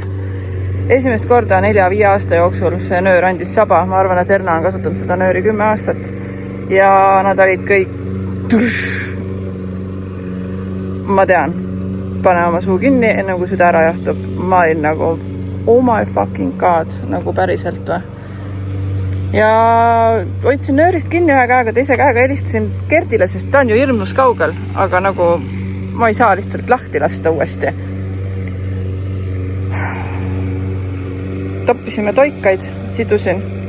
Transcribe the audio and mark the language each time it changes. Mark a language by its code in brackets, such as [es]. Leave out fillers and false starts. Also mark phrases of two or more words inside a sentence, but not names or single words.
[et] Esimest korda 4-5 aasta jooksul see nöör andis saba. Ma arvan, et Erna on kasutanud seda nööri 10 aastat. Ja nad olid kõik ma tean, pane oma suu kinni, enne kui süda ära jahtub. Ma olin nagu, [en] oh my fucking god, [et] nagu päriselt või. Ja hoidsin nöörist kinni ühe käega, teise käega helistasin Gertile, sest ta on ju hirmus kaugel, aga nagu ma ei saa lihtsalt lahti lasta uuesti. Toppisime toikaid, sidusin.